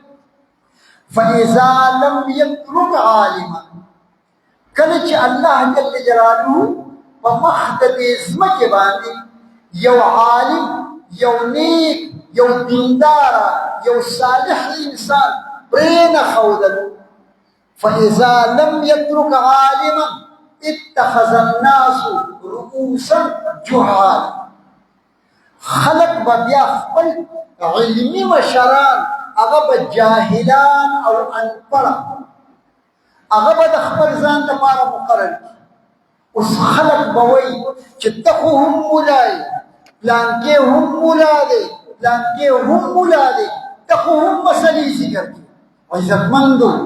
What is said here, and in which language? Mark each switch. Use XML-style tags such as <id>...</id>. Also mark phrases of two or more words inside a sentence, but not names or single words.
<ar>فاذا لم يترك عالما</ar> <ps>کله چې الله</ps> <ar>جل جلاله</ar> <ps>په مخ د دې ځمکې باندې یو عالم یو نیک یو دیندار یو صالح انسان پرېنه ښودلو</ps> <ar>فاذا لم يترك عالما اتخذ الناس رؤوسا جهالا</ar> <ps>خلق به بیا خپل علمي مشران هغه به جاهلان او انپړه هغه به د خپل ځان لپاره مقرر کړي اوس خلق به وایي چې ته خو هم ملا یې پلانکې هم ملا دی پلانکې هم ملا دی ته خو هم مسلې ذکر کړي عزتمندو</ps>